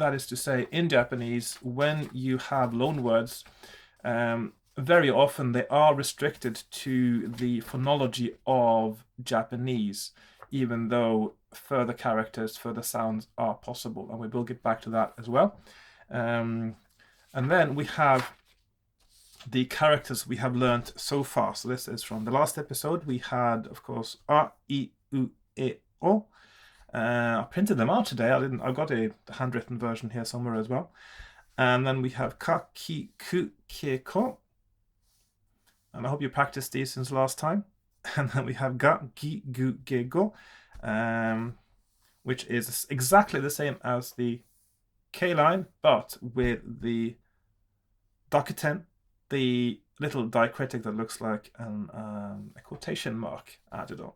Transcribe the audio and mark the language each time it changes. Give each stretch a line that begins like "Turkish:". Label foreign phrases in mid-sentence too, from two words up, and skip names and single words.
English: That is to say, in Japanese, when you have loanwords, very often they are restricted to the phonology of Japanese, even though further characters, further sounds are possible. And we will get back to that as well. And then we have the characters we have learned so far. So this is from the last episode. We had, of course,
Japanese: a, I, u, e, o.
English: I printed them out today. I got a handwritten version here somewhere as well. And then we have
Japanese: ka, ki, ku, ke, ko.
English: And I hope you practiced these since last time. And then we have
Japanese: ga, gi, gu, ge, go,
English: which is exactly the same as the K line, but with the dakuten, the little diacritic that looks like a quotation mark added on.